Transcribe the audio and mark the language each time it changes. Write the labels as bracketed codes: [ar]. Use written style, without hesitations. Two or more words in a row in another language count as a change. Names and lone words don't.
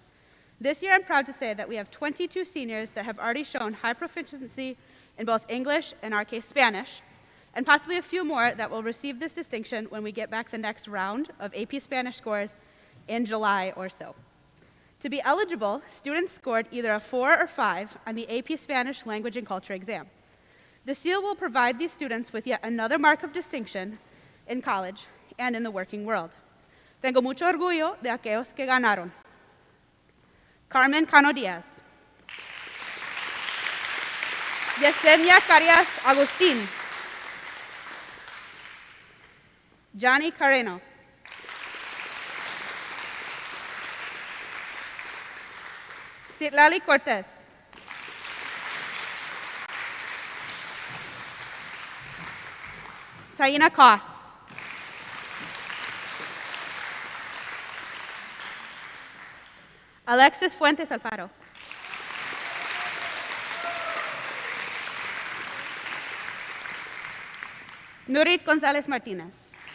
[en] This year, I'm proud to say that we have 22 seniors that have already shown high proficiency in both English, and in our case, Spanish, and possibly a few more that will receive this distinction when we get back the next round of AP Spanish scores in July or so. To be eligible, students scored either a 4 or 5 on the AP Spanish Language and Culture exam. The seal will provide these students with yet another mark of distinction in college and in the working world. [es] Tengo mucho orgullo de aquellos que ganaron. Carmen Cano Diaz. Yesenia Carias Agustin. Johnny Carreno. Citlali Cortez. Taina Koss. Alexis Fuentes Alfaro. Nurit Gonzalez Martinez.